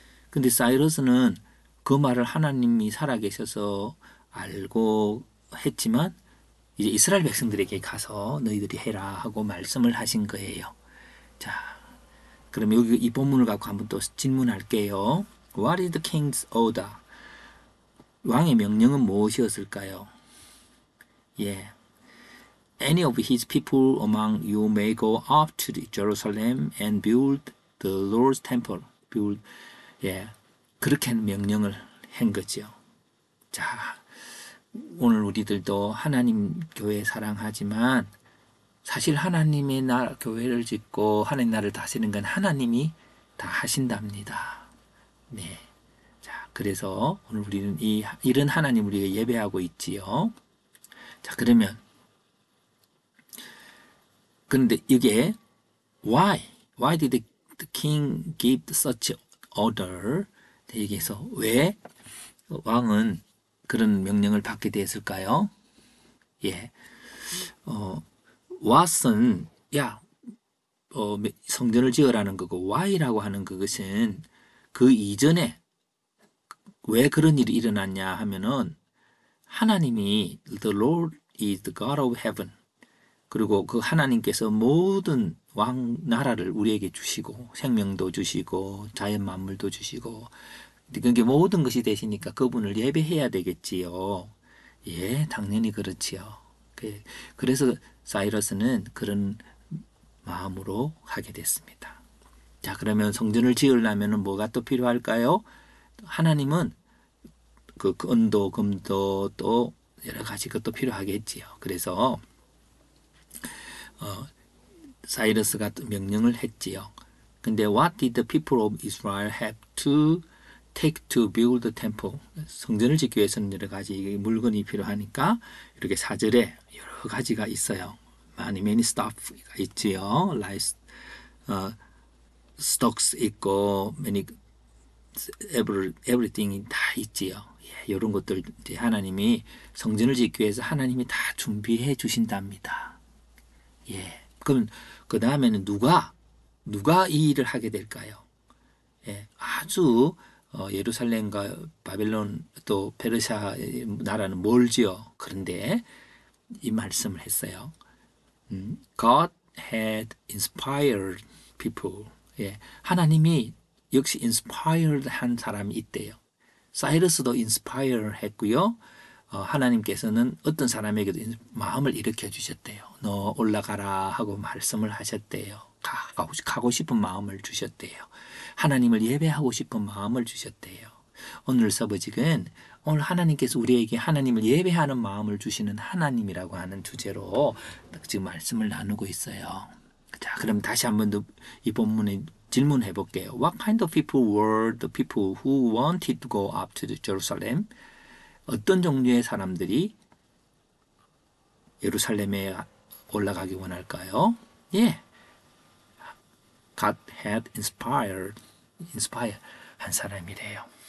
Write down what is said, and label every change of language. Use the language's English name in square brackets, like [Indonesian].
[Korean] 근데 사이러스는 그 말을 하나님이 살아계셔서 알고 했지만 이제 이스라엘 백성들에게 가서 너희들이 해라 하고 말씀을 하신 거예요. 자, 그럼 여기 이 본문을 갖고 한번 또 질문할게요. [English] What is the king's order? [Korean] 왕의 명령은 무엇이었을까요? 예. [English] Any of his people among you may go up to Jerusalem and build the Lord's temple. [Korean] 예. 그렇게 명령을 한 거죠. 자, 오늘 우리들도 하나님 교회 사랑하지만 사실 하나님의 나라 교회를 짓고 하나님 나라를 다스리는 건 하나님이 다 하신답니다. 네. 자, 그래서 오늘 우리는 이런 하나님 우리가 예배하고 있지요. 자, 그런데 이게 [English] why did the king give such order? [Korean] 여기서 왜 왕은 그런 명령을 받게 되었을까요? 예. what은 야 성전을 지으라는 거고 why라고 하는 그것은 그 이전에 왜 그런 일이 일어났냐 하면은 하나님이 [English] the Lord is the God of heaven [Korean] 그리고 그 하나님께서 모든 왕 나라를 우리에게 주시고 생명도 주시고 자연 만물도 주시고 그게 모든 것이 되시니까 그분을 예배해야 되겠지요. 예, 당연히 그렇지요. 그래서 사이러스는 그런 마음으로 하게 됐습니다. 자, 그러면 성전을 지으려면 뭐가 또 필요할까요? 하나님은 그 은도, 금도 또 여러 가지 것도 필요하겠지요. 그래서 사이러스가 명령을 했지요. [English] 근데 what did the people of Israel have to take to build the temple? [Korean] 성전을 짓기 위해서는 여러 가지 물건이 필요하니까 이렇게 4절에 여러 가지가 있어요. [English] many stuff [Korean] 가 있지요. [English] like stocks [Korean] 있고 [English] many everything [Korean] 이 다 있지요. 예, 이런 것들 이제 하나님이 성전을 짓기 위해서 하나님이 다 준비해 주신답니다. 예. 그럼 그 다음에는 누가 이 일을 하게 될까요? 예, 아주 예루살렘과 바벨론 또 페르시아 나라는 멀지요. 그런데 이 말씀을 했어요. [English] God had inspired people. [Korean] 예, 하나님이 역시 inspired 한 사람이 있대요. 사이러스도 inspire 했고요. 하나님께서는 어떤 사람에게도 마음을 일으켜 주셨대요. 너 올라가라 하고 말씀을 하셨대요. 가고 싶은 마음을 주셨대요. 하나님을 예배하고 싶은 마음을 주셨대요. 오늘 서버직은 오늘 하나님께서 우리에게 하나님을 예배하는 마음을 주시는 하나님이라고 하는 주제로 지금 말씀을 나누고 있어요. 자, 그럼 다시 한번 더 이 본문에 질문해 볼게요. [English] What kind of people were the people who wanted to go up to Jerusalem? [Korean] 어떤 종류의 사람들이 예루살렘에 올라가기 원할까요? 예. [English] God had inspired [Korean] 한 사람이래요.